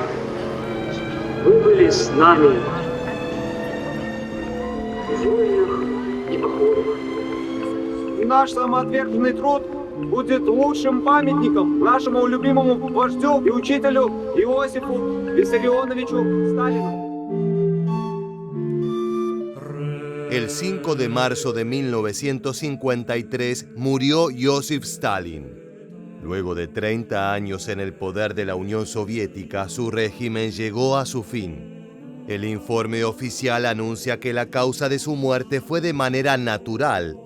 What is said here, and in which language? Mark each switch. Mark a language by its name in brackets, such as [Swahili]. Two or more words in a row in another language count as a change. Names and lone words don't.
[Russian] Вы были с нами в войнах и походах. Наш самоотверженный труд будет лучшим памятником нашему любимому вождю и учителю Иосифу Виссарионовичу Сталину. [Spanish] El 5 de marzo de 1953 murió Joseph Stalin. Luego de 30 años en el poder de la Unión Soviética, su régimen llegó a su fin. El informe oficial anuncia que la causa de su muerte fue de manera natural.